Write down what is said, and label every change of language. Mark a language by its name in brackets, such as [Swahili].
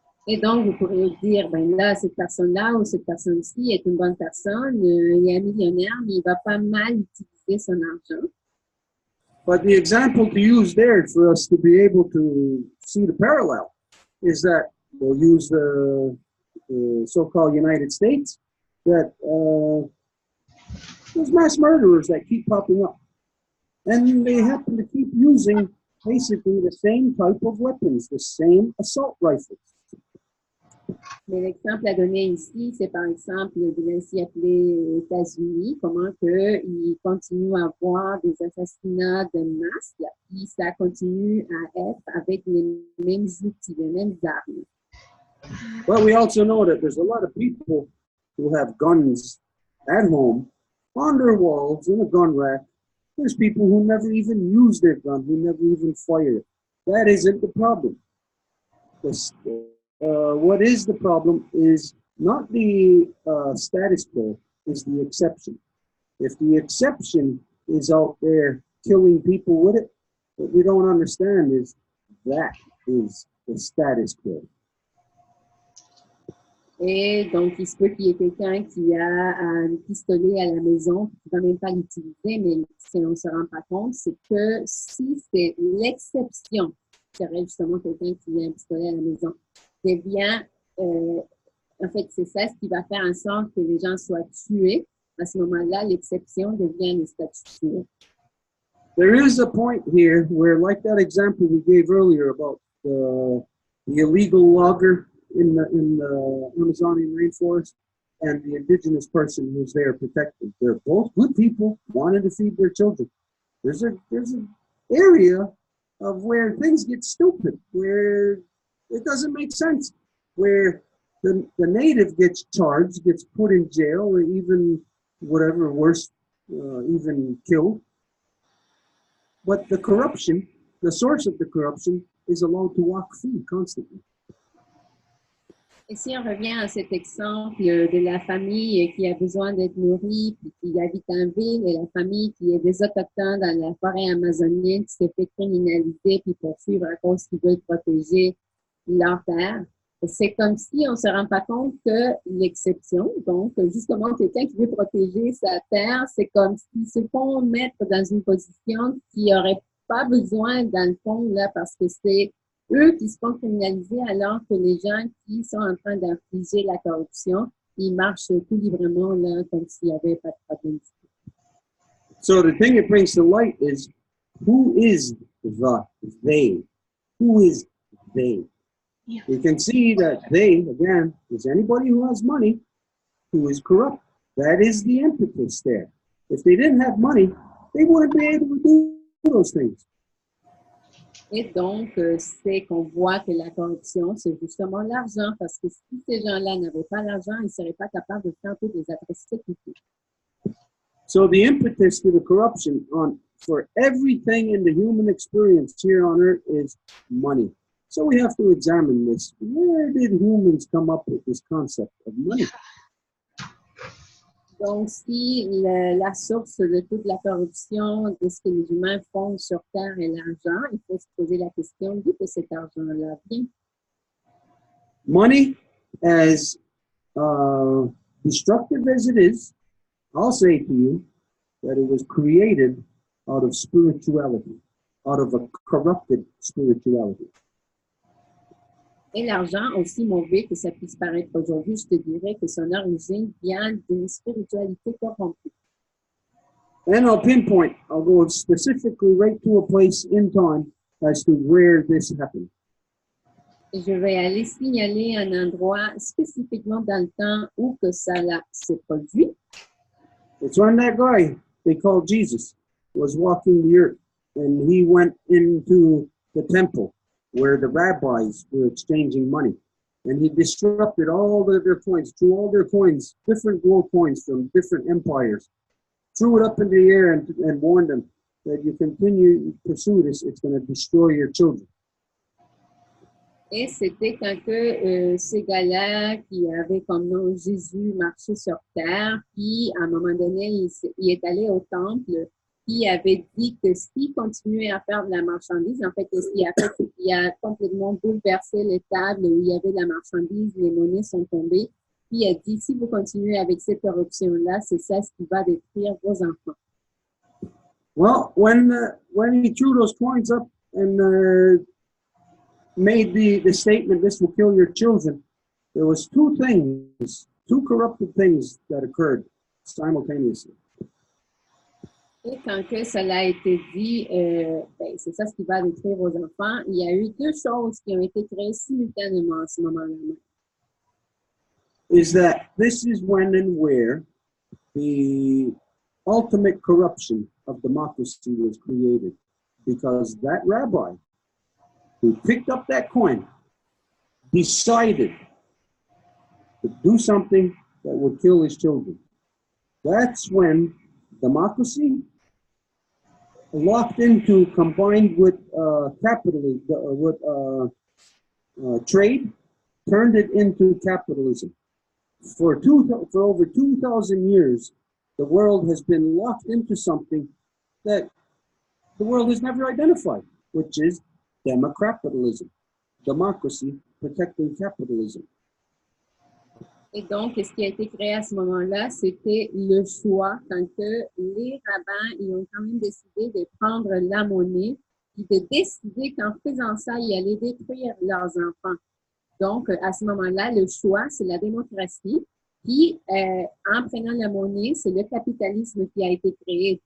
[French] Et donc, vous pourriez dire, ben là, cette personne-là ou cette personne-ci est une bonne personne, il est un millionnaire, mais il ne va pas mal utiliser son argent. [English] But the example to use there for us to be able to see the parallel is that we'll use the so-called United States, that there's mass murderers that keep popping up. And they happen to keep using basically the same type of weapons, the same assault rifles. [French] Mais l'exemple à donner ici, c'est par exemple, je vais ainsi appeler aux États-Unis, comment qu'ils continuent à avoir des assassinats de masse, là, puis ça continue à être avec les mêmes outils, les mêmes armes. [English] But we also know that there's a lot of people who have guns at home, on their walls, in a gun rack. There's people who never even use their gun, who never even fire it. That isn't the problem. What is the problem is not the status quo, is the exception. If the exception is out there killing people with it, what we don't understand is that is the status quo. [French] Et donc, il se peut qu'il y ait quelqu'un qui a un pistolet à la maison, qui ne va même pas l'utiliser, mais si on ne se rend pas compte, c'est que si c'est l'exception, c'est justement quelqu'un qui a un pistolet à la maison, devient, en fait, c'est ça ce qui va faire en sorte que les gens soient tués. À ce moment-là, l'exception devient le statu quo. [English] There is a point here where, like that example we gave earlier about the illegal logger in the Amazonian rainforest and the indigenous person who's there protected. They're both good people wanting to feed their children. There's an area of where things get stupid, where it doesn't make sense, where the native gets charged, gets put in jail, or even whatever worse, even killed. But the corruption, the source of the corruption, is allowed to walk free constantly. [French] Et si on revient à cet exemple de la famille qui a besoin d'être nourrie, puis qui habite en ville, et la famille qui est des autochtones dans la forêt amazonienne qui s'est fait criminaliser puis poursuivre à cause qu'ils veulent protéger leur terre, c'est comme si on ne se rend pas compte que l'exception, donc justement quelqu'un qui veut protéger sa terre, c'est comme s'ils se font mettre dans une position qui n'aurait pas besoin dans le fond, là, parce que c'est eux qui se font criminaliser alors que les gens qui sont en train d'infliger la corruption, ils marchent tout librement là, comme s'il n'y avait pas de problème. [English] So the thing it brings to light is, who is the they? Who is they? Yeah. You can see that they, again, is anybody who has money who is corrupt. That is the impetus there. If they didn't have money, they wouldn't be able to do those things. [French] Et donc, c'est qu'on voit que la corruption, c'est justement l'argent, parce que si ces gens-là n'avaient pas l'argent, ils ne seraient pas capables de faire toutes les atrocités qu'ils font. [English] So the impetus to the corruption for everything in the human experience here on earth is money. So we have to examine this. Where did humans come up with this concept of money? [French] Donc, si la source de toute la corruption, de ce que les humains font sur Terre est l'argent, il faut se poser la question d'où que cet argent-là vient. [English] Money, as destructive as it is, I'll say to you that it was created out of spirituality, out of a corrupted spirituality. [French] Et l'argent, aussi mauvais que ça puisse paraître aujourd'hui, je te dirais que son origine vient d'une spiritualité corrompue. [English] And I'll pinpoint, I'll go specifically right to a place in time as to where this happened. [French] Et je vais aller signaler un endroit spécifiquement dans le temps où que ça s'est produit. [English] It's when that guy they called Jesus was walking the earth, and he went into the temple where the rabbis were exchanging money. And he disrupted all their coins, threw all their coins, different gold coins from different empires, threw it up in the air and warned them that you continue to pursue this, it's going to destroy your children. [French] Et c'était quand que ces gars-là qui avaient comme nom Jésus marché sur terre, puis à un moment donné, il est allé au temple, puis il avait dit que s'il continuait à faire de la marchandise, en fait, ce qu'il a fait, c'est qu'il a complètement bouleversé les tables où il y avait de la marchandise, les monnaies sont tombées, puis il a dit, si vous continuez avec cette corruption-là, c'est ça ce qui va détruire vos enfants. [English] Well, when he threw those coins up and made the statement, this will kill your children, there was two corrupted things that occurred simultaneously. [French] Et quand que cela a été dit, c'est ça ce qui va détruire vos enfants, il y a eu deux choses qui ont été créées simultanément à ce moment-là. [English] Is that this is when and where the ultimate corruption of democracy was created, because that rabbi who picked up that coin decided to do something that would kill his children. That's when democracy, locked into, combined with capitalism, with trade, turned it into capitalism. For over 2,000 years, the world has been locked into something that the world has never identified, which is democapitalism, democracy protecting capitalism. [French] Et donc, ce qui a été créé à ce moment-là, c'était le choix quand que les rabbins ils ont quand même décidé de prendre la monnaie et de décider qu'en faisant ça, ils allaient détruire leurs enfants. Donc, à ce moment-là, le choix, c'est la démocratie. Puis, en prenant la monnaie, c'est le capitalisme qui a été créé.